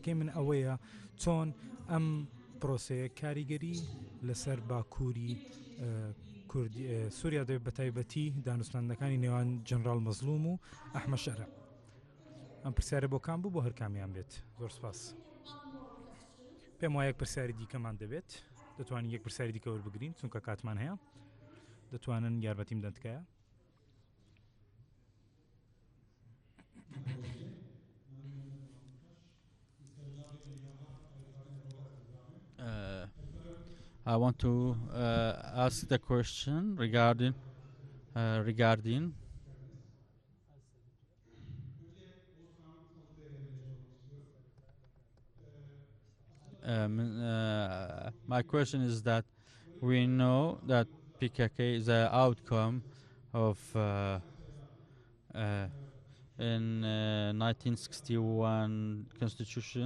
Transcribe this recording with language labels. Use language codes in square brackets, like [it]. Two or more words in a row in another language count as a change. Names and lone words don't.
[ckb] پرسیارەکەی من ئەوەیە چۆن ئەم پرۆسەیە کاریگەری لەسەر باکووری سووریا دەبێت بە تایبەتی دانوستاندەکانی نێوان جەنرال مەزلوم و ئەحمە شەرع. ئەم پرسیارە بۆ کام بوو بۆ هەر کامیان بێت؟ زۆر سپاس. پێم وایە یەک پرسیاری دیکەمان دەبێت، دەتوانین یەک پرسیاری دیکە وەربگرین چونکە کاتمان هەیە، دەتوانن یارمەتیم بدەن تکایە. [en] I want to ask the question regarding my question is that we know that PKK is the outcome of in 1961 constitution.